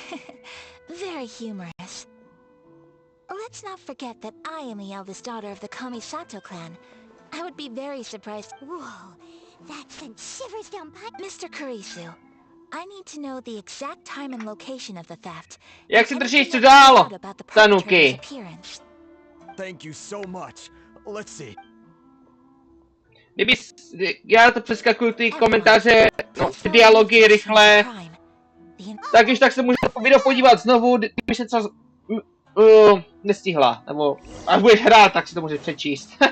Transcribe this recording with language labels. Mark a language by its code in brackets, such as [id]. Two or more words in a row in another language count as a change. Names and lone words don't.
[en] Very humorous. Let's not forget that I am the eldest daughter of the Kamisato clan. I would be very surprised... Whoa, that sent shivers down my... Mr. Kurisu, I need to know the exact time and location of the theft. [cs] Jak si držíš, co dál, Tanuki? [en] Thank you so much. Let's see. [cs] Kdyby... Já to přeskakuju ty komentáře, no, ty dialogy rychle. Tak když tak se můžete video podívat znovu, kdyby se co nestihla. Nebo až budeš hrát, tak si to můžeš přečíst.